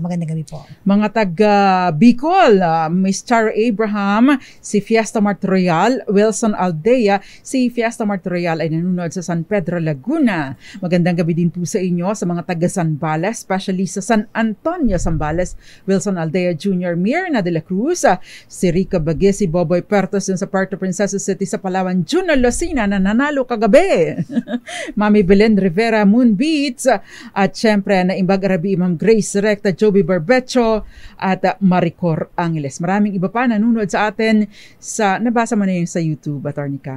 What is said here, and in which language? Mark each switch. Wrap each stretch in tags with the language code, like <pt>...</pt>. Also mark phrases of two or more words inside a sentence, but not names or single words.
<tl>Magandang gabi po. Mga taga Bicol, Miss Charo Abraham, si Fiesta Mart Royal, Wilson Aldea, si Fiesta Mart Royal ay nanonood sa San Pedro, Laguna. Magandang gabi din po sa inyo sa mga taga Zambales, especially sa San Antonio, Zambales, Wilson Aldea Jr., Mirna de la Cruz, si Rica Bague, si Boboy Pertos sa Puerto Princesa City sa Palawan, Juno Lucina na nanalo kagabi. Mami Belen Rivera, Moon Beats, at syempre</tl> <ilo>naimbag Arabi,</ilo> <tl>Ma'am Grace Recta, Joby Barbecho, at Maricor Angeles. Maraming iba pa nanonood sa atin sa, nabasa mo na yun sa YouTube, Attorney Cam.</tl>